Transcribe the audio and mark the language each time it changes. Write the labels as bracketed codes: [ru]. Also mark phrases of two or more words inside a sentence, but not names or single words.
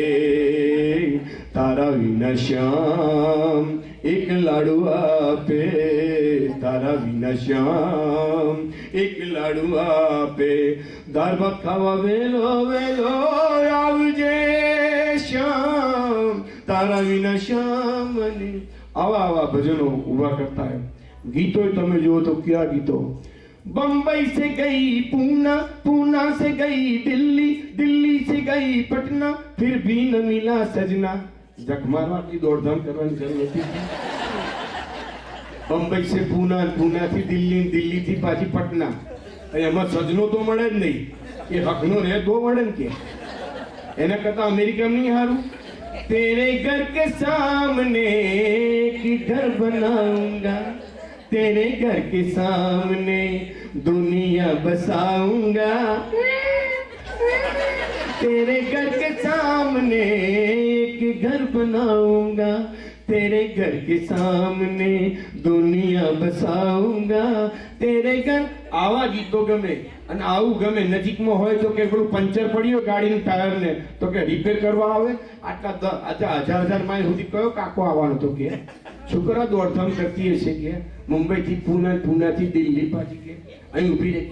[gu] તારા વિના શ્યામ એક લાડુ આપે, તારા વિના શ્યામ એક લાડુ આપે, દાળ ભાત ખાવા વહેલો વહેલો આવજે શ્યામ. તારા વિના શ્યામ મને. આવા આવા ભજનો ઉભા કરતા હોય. गीतो તમે જુઓ તો કયા ગીતો. [hi] बम्बई से गई पूना, पूना से गई दिल्ली, दिल्ली से गई पटना, फिर भी न मिला सजना. [gu] જખ મારવાટી દોડધામ કરવાની જરૂર નથી. [hi] बम्बई से पूना, पूना [gu] થી દિલ્હી, દિલ્હી થી પાછી પટના. એમાં સજનો તો મળે જ નહીં. એ હકનો રહે તો મળે ને કે એના કરતા અમેરિકામાં નહીં હારું. [hi] तेरे घर के सामने की घर बनाऊंगा, तेरे घर के सामने दुनिया बसाऊंगा, तेरे घर के सामने एक घर बनाऊंगा, तेरे घर के सामने दुनिया बसाऊंगा, तेरे घर. [gu] આવા ગીતો ગમે અને આવું ગમે. નજીકમાં હોય તો કે પેલું પંચર પડ્યું ગાડીનું ટાયર ને તો કે રિપેર કરવા આવે. આટલા 1000 માઇલ સુધી કયો કાકો આવવાનો તો કે છોકરા દોડધામ કરતી હશે કે મુંબઈ થી પુના, પુના થી દિલ્હી પાછી કે અહીં ઊભી રહે કે.